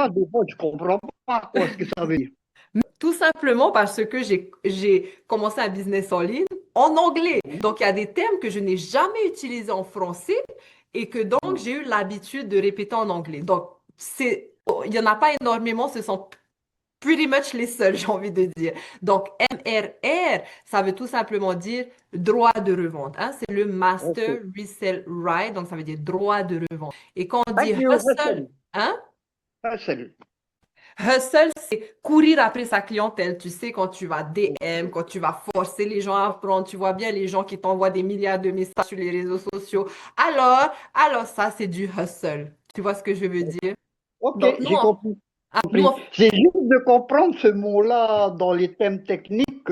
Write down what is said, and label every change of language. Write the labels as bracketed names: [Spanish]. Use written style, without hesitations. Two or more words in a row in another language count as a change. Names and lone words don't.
[French] ça, des fois, je comprends pas quoi ce que ça veut dire. Tout simplement parce que j'ai commencé un business en ligne en anglais. Donc, il y a des termes que je n'ai jamais utilisés en français et que donc j'ai eu l'habitude de répéter en anglais. Donc, il n'y en a pas énormément, ce sont [English] pretty much [French] les seuls, j'ai envie de dire. Donc, MRR, ça veut tout simplement dire droit de revente. Hein? C'est le Master Ok. [English] Resale Right, [French] donc ça veut dire droit de revente. Et quand on dit [English] Thank you, [French] hustle, Hustle. hein? Hustle. Hustle, c'est courir après sa clientèle. Tu sais, quand tu vas DM, quand tu vas forcer les gens à prendre, tu vois bien les gens qui t'envoient des milliards de messages sur les réseaux sociaux. Alors ça, c'est du hustle. Tu vois ce que je veux dire? Ok, Donc, j'ai compris. nous, Compris. C'est juste de comprendre ce mot-là dans les thèmes techniques.